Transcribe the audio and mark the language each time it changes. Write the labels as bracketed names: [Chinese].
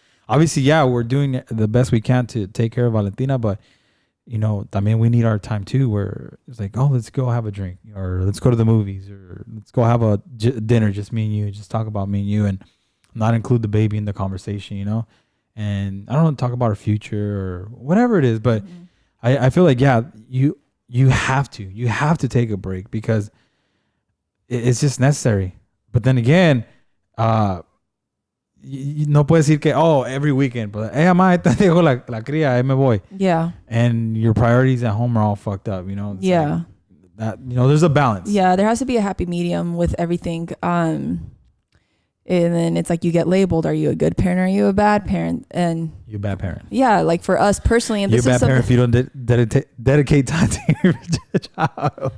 [English] Obviously, yeah, we're doing the best we can to take care of Valentina, but I mean, we need our time too, where it's like, oh, let's go have a drink, or let's go to the movies, or let's go have a dinner, just me and you, just talk about me and you, and not include the baby in the conversation, and I don't know, talk about our future or whatever it is, but I feel like, yeah, you have to take a break because it's just necessary. But then again, [Spanish] no puedes decir que, [English] every weekend, but hey, [Spanish] mamá, te dejo la cría, ahí me voy. [English] Yeah. And your priorities at home are all fucked up, It's yeah. Like that, there's a balance. Yeah, there has to be a happy medium with everything. And then it's like you get labeled. Are you a good parent? Or are you a bad parent? And you're a bad parent. Yeah, like for us personally. And you're a bad parent if you don't dedicate time to your child.